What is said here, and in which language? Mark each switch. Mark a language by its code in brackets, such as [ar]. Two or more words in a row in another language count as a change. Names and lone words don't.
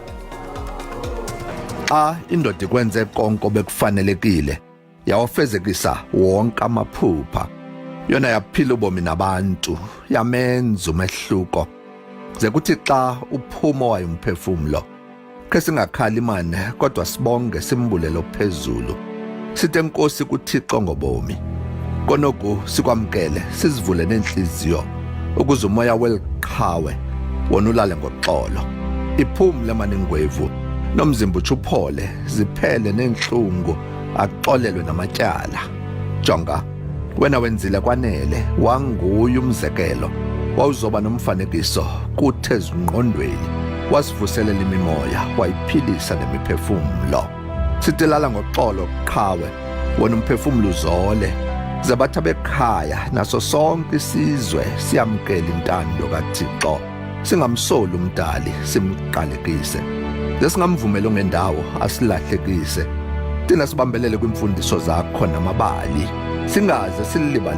[xh] Indoda ikwenze konke bekufanelekile yawafezekisa wonke amaphupha yona yaphila ubomi nabantu yamenza umehluko ze kuthi xa uphuma wayo umphefumulo ke singakhali imane kodwa sibonge simbulelo phezulu sithe inkosi kuThixo ngobomi konoku sikwamkele sizivule nenhliziyo ukuze umoya weliqhawe wona ulale ngoxolo iphumule maningwevu nomzimba uchuphole ziphele nenhlungu axolelwe namatyala jonga wena wenzile kwanele wanguye umzekelo wawuzoba nomfanekiso kuthe ezingqondweni wasivuselela imimoya wayiphilisa nemiphefumulo sitilala ngoxolo qhawe wona umphefumulo uzole zabatha bekhaya naso sonke isizwe siyamkela intando kaThixo singamsoli umdali simqalekise lesingamvumela ngendawo asilahlekise thina sibambelele kwimfundiso zakho namabali singaze silibala